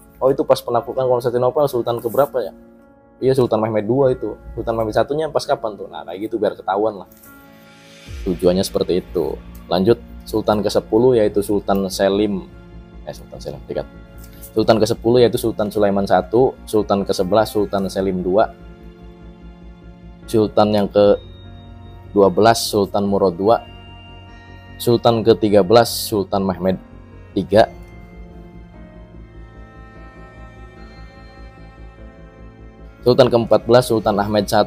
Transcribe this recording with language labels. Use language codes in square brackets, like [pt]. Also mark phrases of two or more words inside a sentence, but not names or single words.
[id] Oh, itu pas penaklukan Konstantinopel Sultan keberapa ya? Iya, Sultan Mehmed II itu. Sultan Mehmed I-nya pas kapan tuh? Nah, kayak gitu biar ketahuan lah. Tujuannya seperti itu. Lanjut, Sultan ke-10 yaitu Sultan Selim. Dekat. Sultan ke-10 yaitu Sultan Sulaiman I. Sultan ke-11 Sultan Selim II. Sultan yang ke-12 Sultan Murad II. Sultan ke-13 Sultan Mehmed III. Sultan ke-14 Sultan Ahmed I.